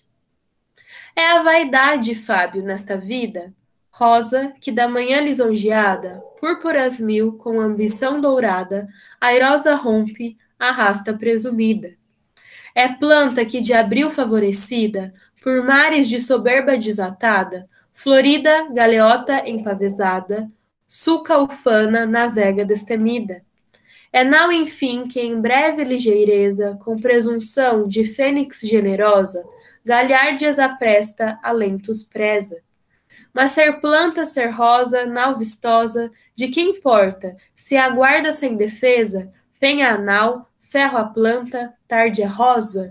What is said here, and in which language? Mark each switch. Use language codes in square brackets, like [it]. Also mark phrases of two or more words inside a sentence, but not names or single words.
[pt] É a vaidade, Fábio, nesta vida, rosa que da manhã lisonjeada, púrpuras mil com ambição dourada, airosa rompe, arrasta presumida. É planta que de abril favorecida, por mares de soberba desatada, florida, galeota empavesada, sulca ufana, navega destemida. É nau, enfim, que em breve ligeireza, com presunção de fênix generosa, galhardias apresta, alentos preza. Mas ser planta, ser rosa, nau vistosa, de que importa, se aguarda sem defesa, penha a nau, ferro a planta, tarde a rosa?